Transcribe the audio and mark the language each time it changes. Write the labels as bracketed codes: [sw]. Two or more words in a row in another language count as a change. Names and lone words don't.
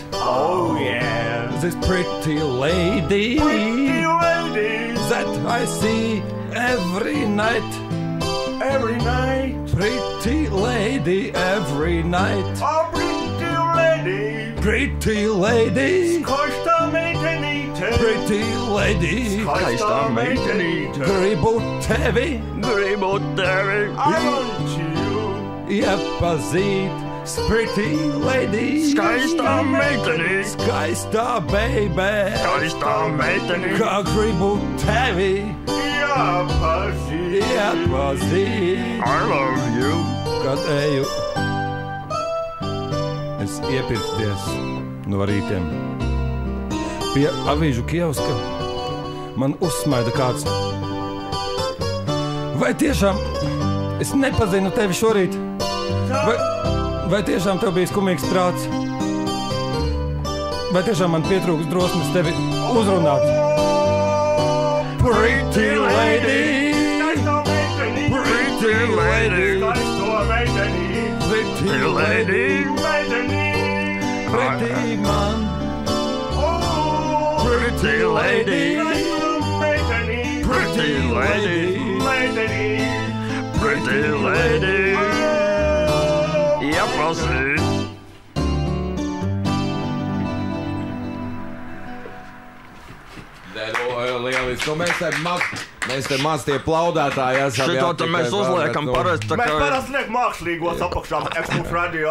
[en] Oh yeah. This pretty lady that I see every night. Every night. Pretty lady every night. Oh, pretty lady. Pretty lady. [lv] Skaista meitenīte. [en] Pretty lady. [lv] Skaista meitenīte. Gribu tevi. Gribu tevi. [en] I want you. Iepazīt. Pretty lady. [lv] Skaista meitenīte. Skaista baby. Skaista meitenīte. Kā gribu tevi. Iepazīt. Iepazīt. [en] I love you. [lv] Kad eju es iepirkties no rītiem pie avīžu kioska, man uzsmaida kāds. Vai tiešām es nepazinu tevi šorīt? Vai tiešām tev bija skumīgs prāts? Vai tiešām man pietrūks drosmes tevi uzrunāt? [en] Pretty lady. Pretty lady. Pretty lady. Pretty man. Pretty lady. Pretty lady. Pretty lady. [lv] Iepazīt. Lieliski. Mēs te maz tie plaudētāji esam. Šito te mēs uzliekam parasti. Mēs parasti liek mākslīgos apakšā X-Mums radio.